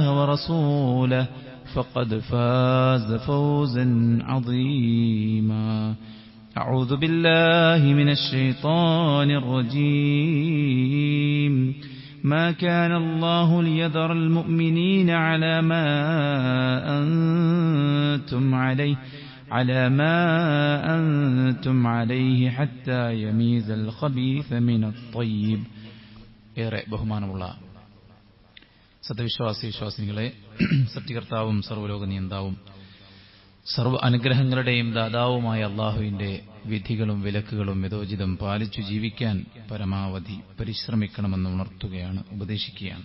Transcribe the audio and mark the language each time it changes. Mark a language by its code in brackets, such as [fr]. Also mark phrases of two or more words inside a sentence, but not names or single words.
[ar] ورسوله فقد فاز فوزا عظيما أعوذ بالله من الشيطان الرجيم ما كان الله ليذر المؤمنين على ما أنتم عليه حتى يميز الخبيث من الطيب. [ml] ഏറെ ബഹുമാനമുള്ള സത്യവിശ്വാസി വിശ്വാസിനികളെ, സത്യകർത്താവും സർവ്വലോക നിയന്താവും സർവ്വ അനുഗ്രഹങ്ങളുടെയും ദാതാവുമായ അള്ളാഹുവിന്റെ വിധികളും വിലക്കുകളും യഥോചിതം പാലിച്ചു ജീവിക്കാൻ പരമാവധി പരിശ്രമിക്കണമെന്ന് ഉണർത്തുകയാണ്, ഉപദേശിക്കുകയാണ്.